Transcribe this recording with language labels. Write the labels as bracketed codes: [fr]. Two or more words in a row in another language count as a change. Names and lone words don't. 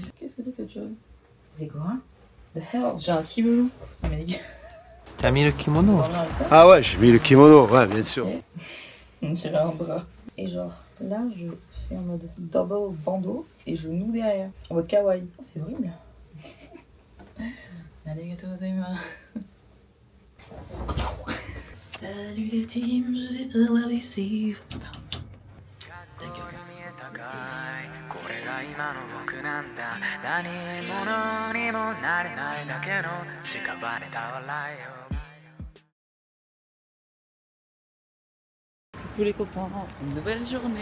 [fr] Qu'est-ce que c'est que cette chose? C'est quoi? [en] The hell? [fr] J'ai un kimono. Non mais les gars. T'as mis le kimono? Ah ouais, j'ai mis le kimono, ouais, bien sûr. Okay. On dirait un bras. Et genre, là, je fais en mode double bandeau et je noue derrière. En mode [ja] kawaii. [fr] Oh, c'est horrible. [ja] Arigatou gozaimasu. [fr] Salut les teams, je vais faire la lessive. Putain. Ta gueule. Coucou les copains, une nouvelle journée.